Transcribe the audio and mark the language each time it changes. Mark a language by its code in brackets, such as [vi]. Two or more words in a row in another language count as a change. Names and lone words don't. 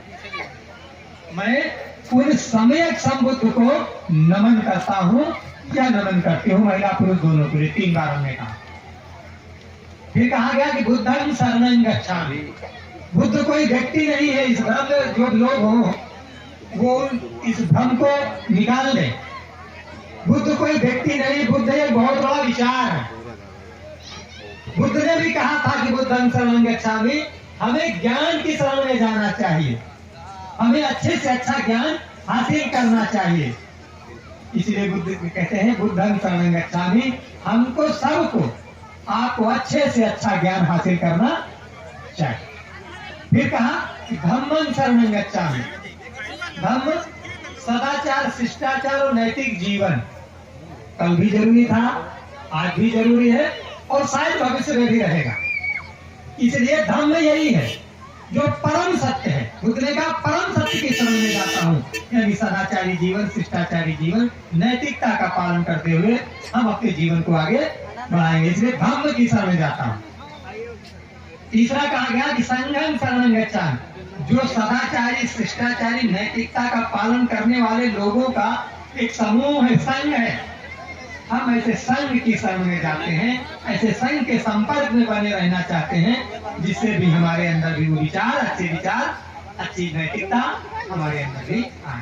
[hi] मैं उन सम्यक संबुद्ध को नमन करता हूँ या नमन करती हूँ, महिला पुरुष दोनों को। 3 बार हमने कहा। फिर कहा गया कि [pi] बुद्धं शरणं गच्छामि। [hi] बुद्ध कोई व्यक्ति नहीं है, इस भ्रम में जो लोग हो वो इस भ्रम को निकाल दे। बुद्ध कोई व्यक्ति नहीं, बुद्ध एक बहुत बड़ा विचार है। बुद्ध ने भी कहा था कि [pi] बुद्धं शरणं गच्छामि, [hi] हमें ज्ञान की शरण में जाना चाहिए, हमें अच्छे से अच्छा ज्ञान हासिल करना चाहिए। इसलिए बुद्ध कहते हैं [pi] बुद्धं शरणं गच्छामि, [hi] हमको सबको, आपको अच्छे से अच्छा ज्ञान हासिल करना चाहिए। फिर कहा कि [pi] धम्मं शरणं गच्छामि। [hi] धम्म सदाचार, शिष्टाचार और नैतिक जीवन कल भी जरूरी था, आज भी जरूरी है और शायद भविष्य में भी रहेगा। इसलिए धम्म यही है जो परम सत्य है। बुद्ध ने कहा परम सत्य की शरण में जाता हूँ, यानी सदाचारी जीवन, शिष्टाचारी जीवन, नैतिकता का पालन करते हुए हम अपने जीवन को आगे बढ़ाएंगे। इसलिए धम्म की शरण में जाता हूँ। तीसरा कहा गया कि [pi] संघं शरणं गच्छामि, [hi] जो सदाचारी, शिष्टाचारी, नैतिकता का पालन करने वाले लोगों का एक समूह है, संघ है। हम ऐसे संघ की शरण में जाते हैं, ऐसे संघ के संपर्क में बने रहना चाहते हैं जिससे भी हमारे अंदर भी वो विचार, अच्छे विचार, अच्छी नैतिकता हमारे अंदर भी आए।